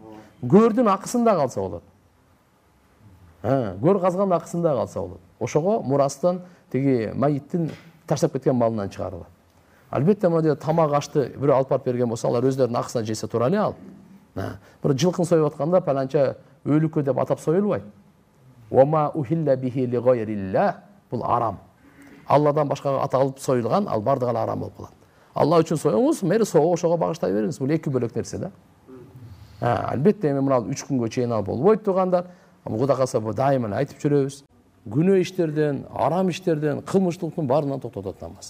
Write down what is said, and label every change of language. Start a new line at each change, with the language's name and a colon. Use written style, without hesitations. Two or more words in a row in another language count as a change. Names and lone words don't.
Kyrgyz: Көрдүн акысын да алса болот. Көр казганын акысын да алса болот. Ошого мурастан тиги майиттин таштап кеткен малынан чыгарылат. Албетте мына тамак ашты бирөө алып барып берген болсо, алар өздөрүнүн акысына жейсе тура эле ал. Бир жылкын союп атканда паланча өлүккө деп атап союлбайт.
Arabic: وما أهل به لغير الله,
Kyrgyz: бул арам. Алладан башкага аталып союлган, ал бардыгы арам болуп калат. Алла үчүн союңуз, мери соого ошого багыштай бериңиз. Бул эки бөлөк нерсе да. Албетте эми мына 3 күнгө чейин ал болбойт тургандар. Кудай кааласа бу дайыма айтып жүрөбүз. Күнөө иштерден, арам иштерден, кылмыштуулуктун баарынан токтотот намаз.